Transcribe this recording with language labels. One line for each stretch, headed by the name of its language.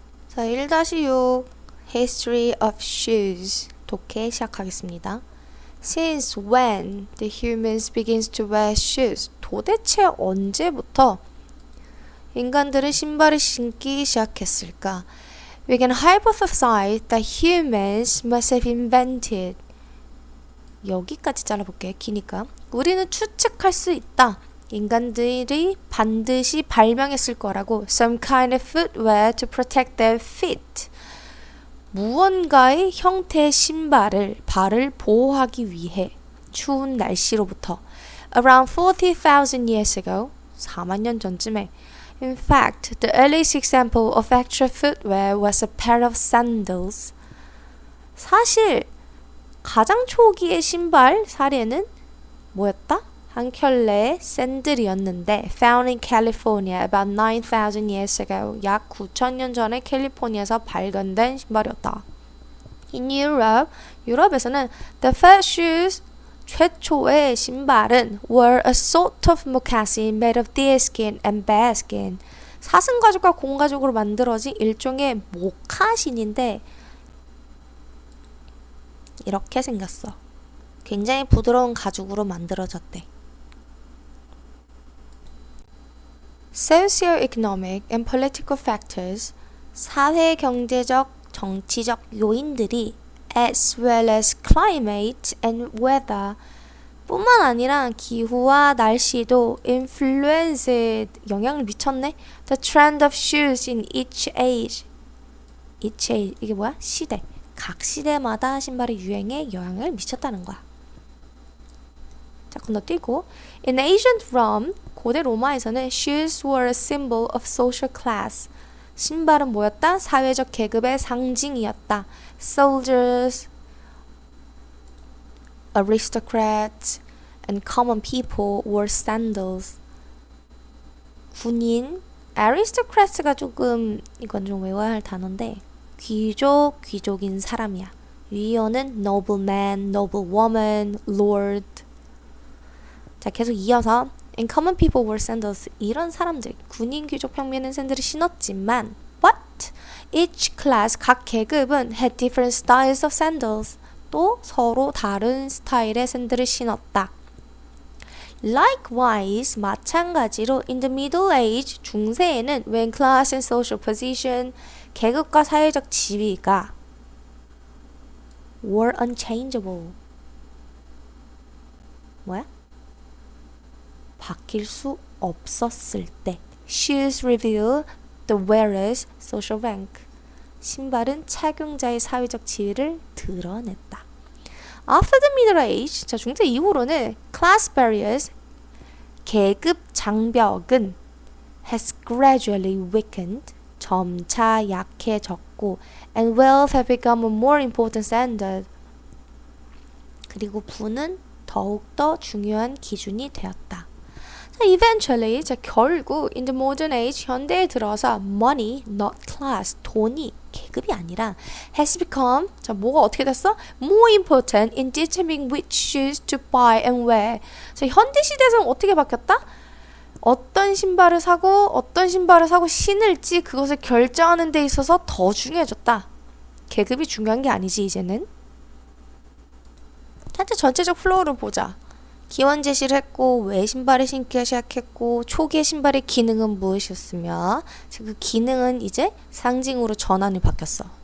Korean: 자, 1-6 History of Shoes 독해 시작하겠습니다.
English: Since when the humans begins to wear shoes?
Korean: 도대체 언제부터 인간들은 신발을 신기 시작했을까?
English: We can hypothesize that humans must have invented
Korean: 여기까지 잘라볼게. 기니까 우리는 추측할 수 있다. 인간들이 반드시 발명했을 거라고
English: some kind of footwear to protect their feet.
Korean: 무언가의 형태의 신발을 발을 보호하기 위해 추운 날씨로부터
English: around 40,000 years ago
Korean: 4만 년 전쯤에
English: In fact, the earliest example of actual footwear was a pair of sandals.
Korean: 사실 가장 초기의 신발 사례는 뭐였다? 한 켤레의 샌들이었는데
English: found in California about 9,000 years ago
Korean: 약 9,000년 전에 캘리포니아에서 발견된 신발이었다.
English: In Europe,
Korean: 유럽에서는
English: the first shoes
Korean: 최초의 신발은
English: were a sort of moccasin made of deerskin and bearskin
Korean: 사슴가죽과 공가죽으로 만들어진 일종의 모카신인데 이렇게 생겼어. 굉장히 부드러운 가죽으로 만들어졌대.
English: Socio-economic and political factors,
Korean: 사회, 경제적, 정치적 요인들이
English: as well as climate and weather
Korean: 뿐만 아니라 기후와 날씨도
English: influenced,
Korean: 영향을 미쳤네.
English: The trend of shoes in each age. each age,
Korean: 이게 뭐야? 시대. 각 시대마다 신발의 유행에 영향을 미쳤다는 거야. 자, 건너뛰고
English: In ancient Rome,
Korean: 고대 로마에서는
English: shoes were a symbol of social class.
Korean: 신발은 뭐였다? 사회적 계급의 상징이었다.
English: Soldiers, aristocrats, and common people wore sandals.
Korean: 군인, aristocrats가 조금 이건 좀 외워야 할 단어인데 귀족, 귀족인 사람이야. 위어는
English: nobleman, noblewoman, lord.
Korean: 자, 계속 이어서
English: And common people wore sandals.
Korean: 이런 사람들, 군인, 귀족, 평민은 샌들을 신었지만
English: But each class,
Korean: 각 계급은
English: had different styles of sandals.
Korean: 또 서로 다른 스타일의 샌들을 신었다.
English: Likewise,
Korean: 마찬가지로
English: in the Middle Age,
Korean: 중세에는
English: when class and social position,
Korean: 계급과 사회적 지위가
English: were unchangeable.
Korean: 뭐야? 바뀔 수 없었을 때
English: Shoes reveal the wearer's social rank.
Korean: 신발은 착용자의 사회적 지위를 드러냈다.
English: After the Middle Age,
Korean: 자, 중세 이후로는
English: class barriers,
Korean: 계급 장벽은
English: has gradually weakened,
Korean: 점차 약해졌고
English: and wealth have become a more important standard.
Korean: 그리고 부는 더욱더 중요한 기준이 되었다.
English: Eventually,
Korean: 자, 결국
English: in the modern age,
Korean: 현대에 들어서
English: money, not class,
Korean: 돈이 계급이 아니라
English: has become,
Korean: 자, 뭐가 어떻게 됐어?
English: more important in determining which shoes to buy and wear.
Korean: 자, 현대 시대에서는 어떻게 바뀌었다? 어떤 신발을 사고 신을지 그것을 결정하는 데 있어서 더 중요해졌다. 계급이 중요한 게 아니지 이제는. 한테 전체적 플로우를 보자. 기원 제시를 했고 왜 신발을 신기 시작했고 초기의 신발의 기능은 무엇이었으며 그 기능은 이제 상징으로 전환이 바뀌었어.